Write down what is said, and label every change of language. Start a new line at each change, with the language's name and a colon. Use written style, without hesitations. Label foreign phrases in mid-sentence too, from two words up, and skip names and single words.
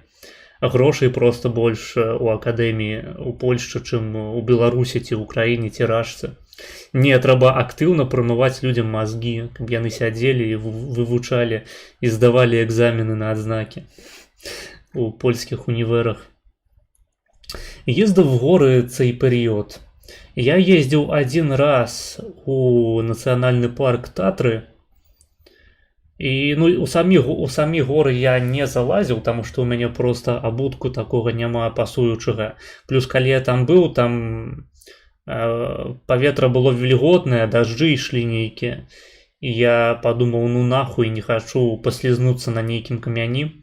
Belarusian: Грошай проста больш у акадэміі у Польшчы, чым у Беларусі ці ў Украіне ці Рашцы. Не, трэба актыўна прамываць людзям мазгі, каб яны сядзелі і вывучалі і здавалі экзамены на адзнакі у польскіх універах.
Ukrainian: Ездив в горы цей період. Я ездив один раз у національний парк Татри.
Belarusian: І у самі горы я не залазіў, тому што у мяне просто абутку такога няма пасуючага. Плюс калі я там быў, там паветра было вільготнае, дажджы ішлі нейкія. І я падумаў, ну нахуй, не хачу паслізнуцца на нейкім камяні.